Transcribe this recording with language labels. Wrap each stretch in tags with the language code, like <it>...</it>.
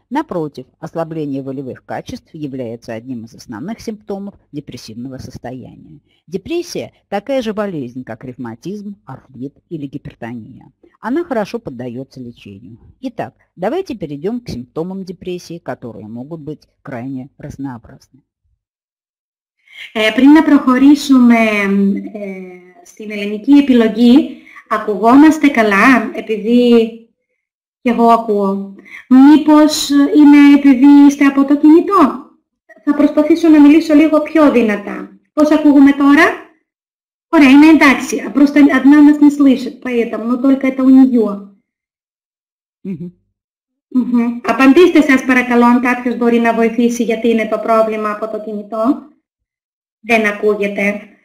<ru>Напротив, ослабление волевых качеств является одним из основных симптомов депрессивного состояния. Депрессия – такая же болезнь, как ревматизм, артрит или гипертония. Она хорошо поддается лечению. Итак, давайте перейдем к симптомам депрессии, которые могут быть крайне разнообразны.</ru> <el>Πριν να προχωρήσουμε στην ελληνική επιλογή, ακουγόμαστε καλά, επειδή και εγώ ακούω. Μήπως είναι επειδή είστε από το κινητό? Θα προσπαθήσω να μιλήσω λίγο πιο δυνατά. Πώς ακούγουμε τώρα? Ωραία, είναι εντάξει.</el> <ru>Просто одна нас не слышит, поэтому, но только это у нее.</ru> <el>Απαντήστε σας παρακαλώ αν κάποιος μπορεί να βοηθήσει γιατί είναι το πρόβλημα από το κινητό. Δεν ακούγεται.</el>